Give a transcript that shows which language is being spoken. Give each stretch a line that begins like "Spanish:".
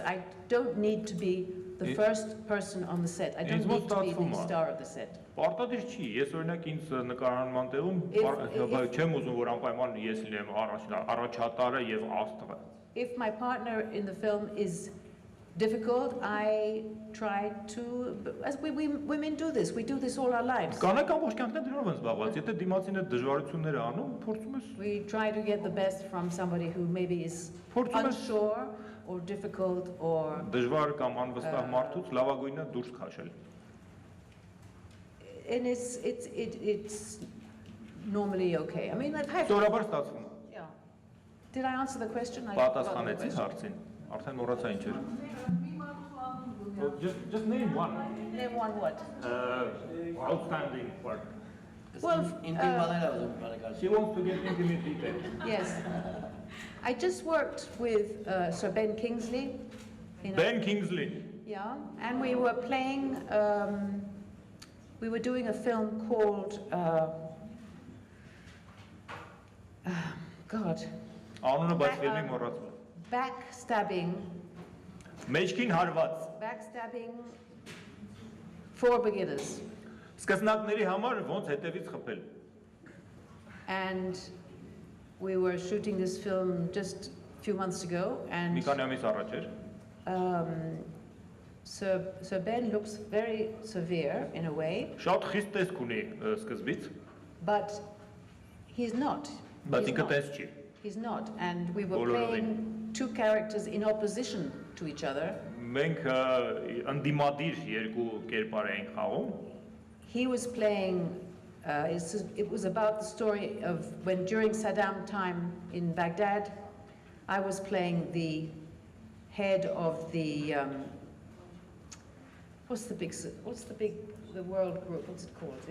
English: I don't need to be the first person on the set. I don't need to be the star of the set.
Armenian: Պարտադիր չի, ես օրինակ ինձ նկարանման տեղում չեմ ուզում որ անպայման ես լինեմ առաջատարը եւ աստղը։
English: If my partner in the film is difficult, I try to, as we women do this, we do this all our lives.
Armenian: Կանայք ամբողջ կյանքն դրով են զբաղված, եթե դիմացին այդ դժվարությունները անում, փորձում ես։
English: We try to get the best from somebody who maybe is unsure or difficult or
Armenian: դժվար կամ անվստահ մարդուց լավագույնը դուրս քաշել։
English: And it's normally okay. I mean, I've had.
Armenian: Սովորաբար ստացվում։
English: Yeah. Did I answer the question?
Armenian: Պատասխանեցի հարցին։ Արդեն մոռացա ինչ էր։
English: Just name one. Name one what? Outstanding part. Well, She wants to get intimate detail. Yes. I just worked with Sir Ben Kingsley. Ben Kingsley. Yeah, and we were playing. We were doing a film called. God.
Armenian: Անունը բայց ֆիլմի մոռացա։
English: Backstabbing.
Armenian: Մեջքին հարված։
English: Backstabbing for beginners.
Armenian: Սկսնակների համար ոնց հետևից խփել։
English: And we were shooting this film just a few months ago, and
Armenian: Մի քանի ամիս առաջ էր։
English: Sir Ben looks very severe in a way.
Armenian: Շատ խիստ տեսք ունի սկզբից։
English: But he's not.
Armenian: Բայց ինքը տես չի։
English: He's not, and we were playing two characters in opposition to each other.
Armenian: Մենք անդիմադիր երկու կերպար էինք խաղում։
English: He was playing, it was about the story of when during Saddam time in Baghdad, I was playing the head of the, the world group, what's it called?